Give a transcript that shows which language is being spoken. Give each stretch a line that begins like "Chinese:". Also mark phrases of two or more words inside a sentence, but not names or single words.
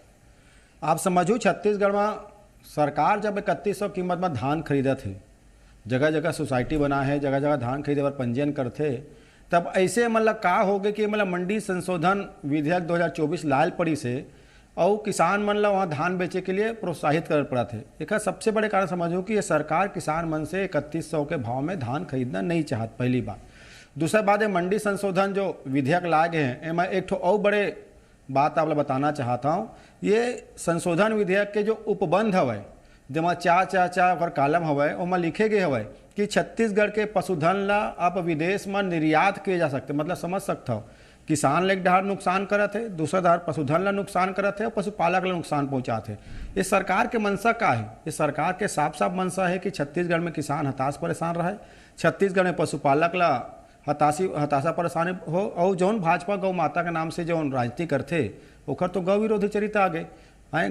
Chhattisgarhi: आप समझो छत्तीसगढ़ में सरकार जब 3100 कीमत में धान खरीदा थे, जगह जगह सोसाइटी बना है, जगह जगह धान खरीदे पर पंजीयन करते, तब ऐसे मतलब का हो गए कि मतलब मंडी संशोधन विधेयक 2024 लाल पड़ी से और किसान मन ला वहाँ धान बेचे के लिए प्रोत्साहित कर पड़ा थे। एक सबसे बड़े कारण समझो कि ये सरकार किसान मन से 3100 के भाव में धान खरीदना नहीं चाहत, पहली बात। दूसरा बात है मंडी संशोधन जो विधेयक लाए गए हैं, मैं एक और बड़े बात आप बताना चाहता हूँ। ये संशोधन विधेयक के जो उपबंध हवे, जमा 444 कालम हवे, ओमा लिखे गए हवे कि छत्तीसगढ़ के पशुधन ला आप विदेश में निर्यात किए जा सकते। मतलब समझ सकता हो, किसान ला एक डार नुकसान करत है, दूसरा डार पशुधन ला नुकसान करत है और पशुपालक ला नुकसान पहुंचाते है। ये सरकार के मनसा का है? ये सरकार के साफ साफ मनसा है कि छत्तीसगढ़ में किसान हताश परेशान रहे, छत्तीसगढ़ में पशुपालक ला हताशा परेशानी हो, और जौन भाजपा गौ माता के नाम से जौन राजनीति करते ओकर तो गौ विरोधी चरित्र आगे हैं।